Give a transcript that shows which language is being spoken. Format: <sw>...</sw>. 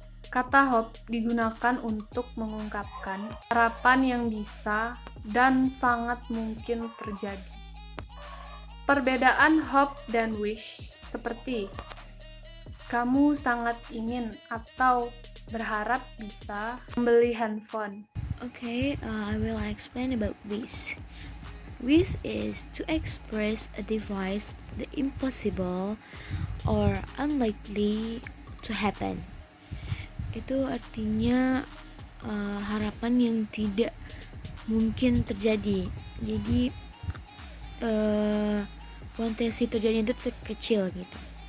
<id>Kata hope digunakan untuk mengungkapkan harapan yang bisa dan sangat mungkin terjadi. Perbedaan hope dan wish seperti kamu sangat ingin atau berharap bisa membeli handphone.</id> <en>Okay, I will explain about wish. Wish is to express a device the impossible or unlikely to happen.</en> <id>Itu artinya harapan yang tidak mungkin terjadi. Jadi potensi terjadinya itu kecil gitu.</id>